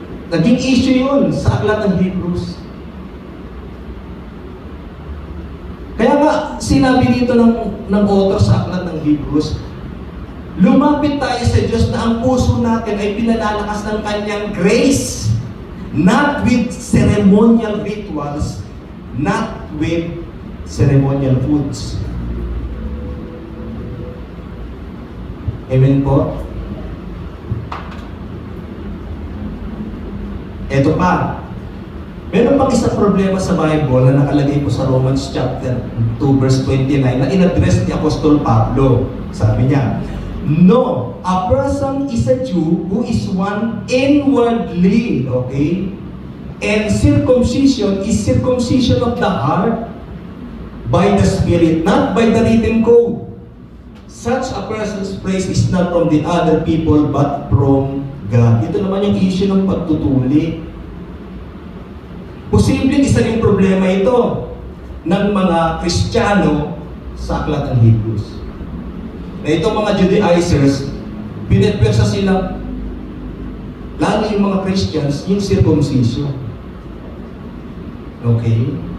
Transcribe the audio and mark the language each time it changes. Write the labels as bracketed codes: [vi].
[tl] Naging issue yun sa aklat ng Hebrews. Kaya nga, sinabi dito ng author sa aklat ng Hebrews, lumapit tayo sa Diyos na ang puso natin ay pinalalakas ng kanyang grace. [en] Not with ceremonial rituals, not with ceremonial foods. [tl] Amen po? Ito pa. Meron pang isang problema sa Bible na nakalagay po sa Romans chapter 2 verse 29 na in-address ni Apostol Pablo. Sabi niya, no, [en] a person is a Jew who is one inwardly, okay? And circumcision is circumcision of the heart by the Spirit, not by the written code. Such a person's praise is not from the other people, but from God. [tl] Ito naman yung issue ng pagtutuli. Posibleng isa yung problema ito ng mga Kristiyano sa aklat ng Hebrews. Na itong mga Judaizers, pinetwersa sila, lalo yung mga Christians, yung circumcision. Okay?